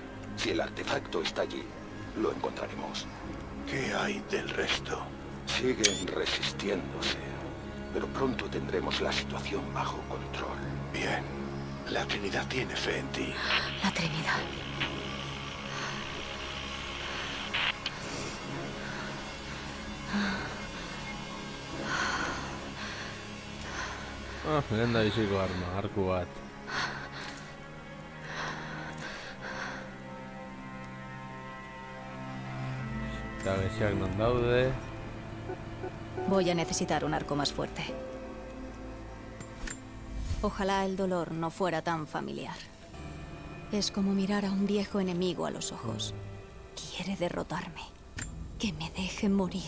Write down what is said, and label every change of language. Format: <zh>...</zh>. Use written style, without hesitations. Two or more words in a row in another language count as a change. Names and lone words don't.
<es>Si el artefacto está allí, lo encontraremos. ¿Qué hay del resto? Siguen resistiéndose, pero pronto tendremos la situación bajo control. Bien. La Trinidad tiene fe en ti. La Trinidad.</es> <eu>Lenda biziko arma, arku bat. Eta geziak non daude.</eu> <es>Voy a necesitar un arco más fuerte. Ojalá el dolor no fuera tan familiar. Es como mirar a un viejo enemigo a los ojos. Quiere derrotarme. Que me deje morir.</es>